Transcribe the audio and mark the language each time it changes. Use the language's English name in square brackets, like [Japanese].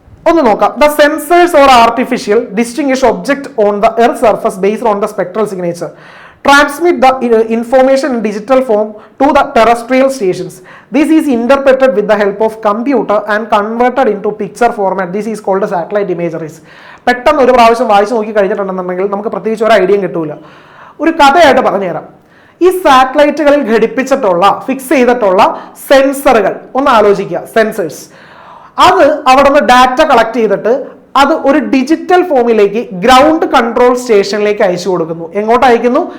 [English] ഒന്ന് നോക്കാം. The sensors or artificial distinguish object on the earth surface based on the spectral signature transmit the information in digital form to the terrestrial stations. This is interpreted with the help of computer and converted into picture format. This is called satellite imageries. [Malayalam] പെട്ടെന്ന് ഒരു പ്രാവശ്യം വായിച്ചു നോക്കി കഴിഞ്ഞിട്ടുണ്ടെന്നുണ്ടെങ്കിൽ നമുക്ക് പ്രത്യേകിച്ച് ഒരു ഐഡിയയും കിട്ടൂല. ഒരു കഥയായിട്ട് പറഞ്ഞുതരാം. ഈ സാറ്റലൈറ്റുകളിൽ ഘടിപ്പിച്ചിട്ടുള്ള ഫിക്സ് ചെയ്തിട്ടുള്ള സെൻസറുകൾ ഒന്ന് ആലോചിക്കുക. സെൻസേഴ്സ് അത് അവിടെ നിന്ന് ഡാറ്റ കളക്ട് ചെയ്തിട്ട് അത് ഒരു ഡിജിറ്റൽ ഫോമിലേക്ക് ഗ്രൗണ്ട് കൺട്രോൾ സ്റ്റേഷനിലേക്ക് അയച്ചു കൊടുക്കുന്നു. എങ്ങോട്ട് അയക്കുന്നു?